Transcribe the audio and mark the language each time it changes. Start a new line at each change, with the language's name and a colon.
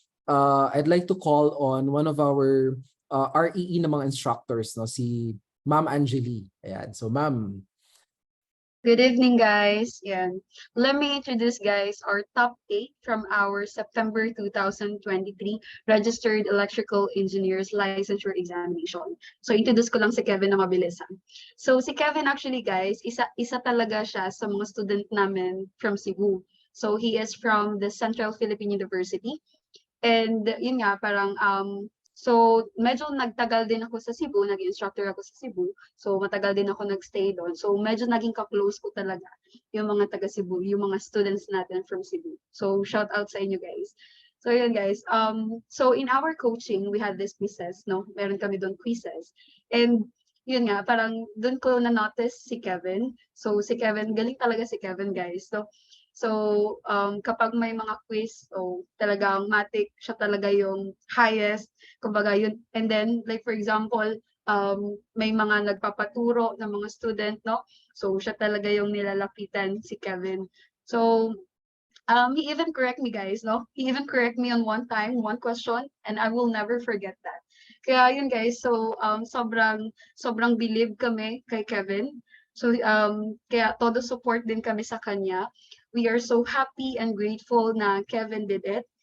English: I'd like to call on one of our REE na mga instructors, no, si Ma'am Angeli. Ayan. So ma'am. Good evening, guys. Yan. Let me introduce, guys, our top 8 from our September 2023 Registered Electrical Engineers Licensure Examination.
Filipino: So, introduce ko lang si Kevin na mabilis. So, si Kevin
English: actually, guys,
Filipino: isa talaga siya sa mga student namin
English: from Cebu. So, he is from the Central Philippine University.
Filipino: And yun nga, parang so, medyo nagtagal din ako sa Cebu, nag-instructor ako sa Cebu. So, matagal din ako nag-stay doon. So, medyo naging ka-close ko talaga yung mga taga Cebu, yung mga students natin from Cebu. So, shout out sa inyo, guys. So, yun, guys.
English: So, in our coaching, we had this quizzes, no?
Filipino: Meron kami doon quizzes. And, yun nga, parang doon ko na-notice si Kevin. So, si Kevin, galing talaga si Kevin, guys. So, kapag may mga quiz, talagang matik, siya talaga yung highest, kumbaga yun.
English: And then, like for example,
Filipino: may mga nagpapaturo ng mga student, no? So, siya talaga yung nilalapitan, si Kevin.
English: So, he even correct me, guys, no? He even correct me on one time, one question, and I will never forget that.
Filipino: Kaya yun, guys, so sobrang believe kami kay Kevin.
English: So,
Filipino: kaya todo support din kami sa kanya.
English: We are so happy and grateful na Kevin did it.